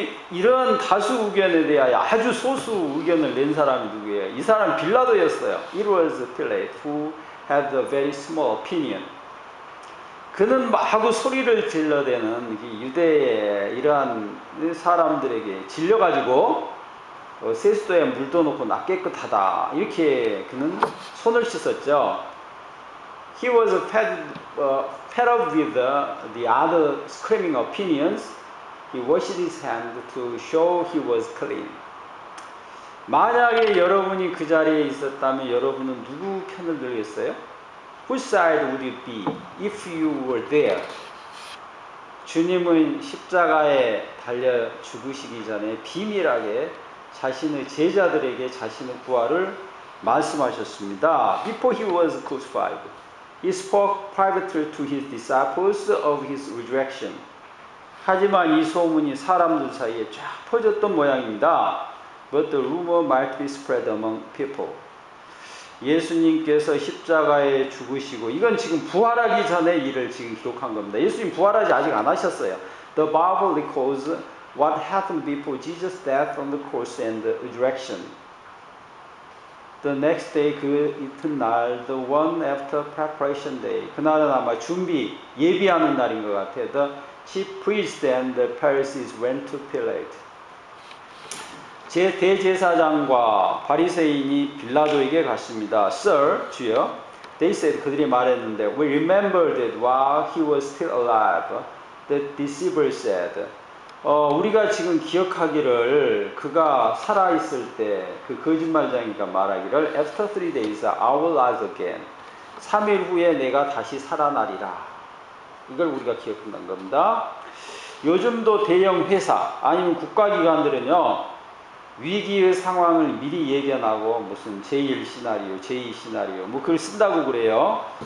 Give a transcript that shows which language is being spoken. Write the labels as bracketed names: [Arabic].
[Korean] 이런 다수 의견에 대하여 아주 소수 의견을 낸 사람이 누구예요? 이 사람 빌라도였어요. [English] It was Pilate who had a very small opinion. [Korean] 그는 마구 소리를 질러대는 유대의 이러한 사람들에게 질려가지고 세수도에 물도 넣고 나 깨끗하다 이렇게 그는 손을 씻었죠. [English] He was fed up with the other screaming opinions. He washed his hand to show he was clean. [Korean] 만약에 여러분이 그 자리에 있었다면 여러분은 누구 편을 들겠어요? [English] Whose side would you be if you were there? [Korean] 주님은 십자가에 달려 죽으시기 전에 비밀하게 자신의 제자들에게 자신의 부활을 말씀하셨습니다. [English] Before he was crucified, he spoke privately to his disciples of his resurrection. [Korean] 하지만 이 소문이 사람들 사이에 쫙 퍼졌던 모양입니다. [English] But the rumor might be spread among people. [Korean] 예수님께서 십자가에 죽으시고 이건 지금 부활하기 전의 일을 지금 기록한 겁니다. 예수님 부활하지 아직 안 하셨어요. [English] The Bible records what happened before Jesus' death on the cross and the resurrection. The next day, [Korean] 그 이튿날, [English] the one after preparation day. [Korean] 그날은 아마 예비하는 날인 것 같아요. [English] The chief priests and the Pharisees went to Pilate. [Korean] 대제사장과 바리새인이 빌라도에게 갔습니다. [English] Sir, [Korean] 주여. [English] They said, [Korean] 그들이 말했는데, [English] We remember that while he was still alive, the deceivers said, [Korean] 우리가 지금 기억하기를 그가 살아있을 때 그 거짓말쟁이가 말하기를 [English] After 3 days I will rise again. [Korean] 3일 후에 내가 다시 살아나리라. 이걸 우리가 기억한다는 겁니다. 요즘도 대형 회사 아니면 국가기관들은요, 위기의 상황을 미리 예견하고 무슨 제1 시나리오, 제2 시나리오 뭐 그걸 쓴다고 그래요.